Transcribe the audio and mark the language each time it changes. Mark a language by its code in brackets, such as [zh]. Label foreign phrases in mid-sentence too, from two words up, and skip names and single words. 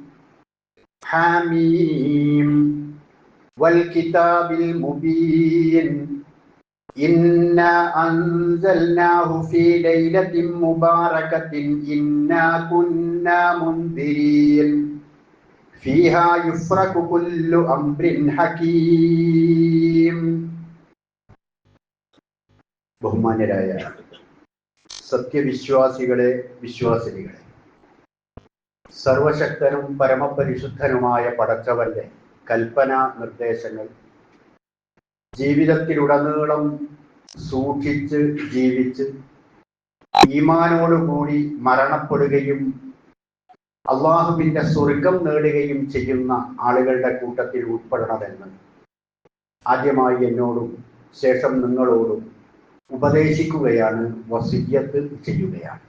[ar] حميم والكتاب المبين إنا أنزلناه في ليلة مباركة إنا كنا منذرين فيها يفرق كل أمر [ml] حكيم ബഹുമാന്യരായ സത്യവിശ്വാസികളെ വിശ്വാസിനികളെ, സർവശക്തനും പരമപരിശുദ്ധനുമായ പടച്ചവന്റെ കൽപ്പന നിർദ്ദേശങ്ങൾ ജീവിതത്തിലുടനീളം സൂക്ഷിച്ച് ജീവിച്ച് ഈമാനോടുകൂടി മരണപ്പെടുകയും അള്ളാഹുവിന്റെ സ്വർഗം നേടുകയും ചെയ്യുന്ന ആളുകളുടെ കൂട്ടത്തിൽ ഉൾപ്പെടണമെന്ന് ആദ്യമായി എന്നോടും ശേഷം നിങ്ങളോടും ഉപദേശിക്കുകയാണ്, വസിയ്യത്ത് ചെയ്യുകയാണ്.